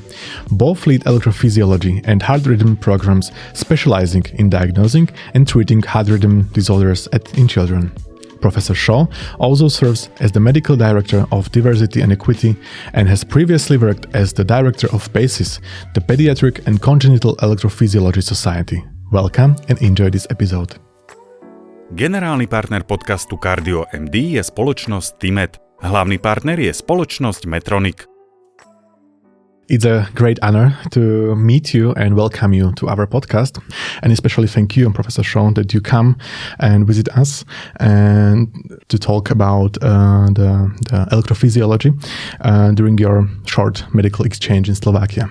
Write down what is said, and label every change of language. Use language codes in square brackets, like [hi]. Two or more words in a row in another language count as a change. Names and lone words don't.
[en] Both lead electrophysiology and heart rhythm programs specializing in diagnosing and treating heart rhythm disorders in children. Professor Shah also serves as the Medical Director of Diversity and Equity and has previously worked as the Director of PACES, the Pediatric and Congenital Electrophysiology Society. Welcome and enjoy this episode. [sk] Generálny partner podcastu Kardio MD je spoločnosť Timet. Hlavný partner je spoločnosť Medtronic. [en] It's a great honor to meet you and welcome you to our podcast. And especially thank you, Professor Shah, that you come and visit us and to talk about the electrophysiology during your short medical exchange in Slovakia.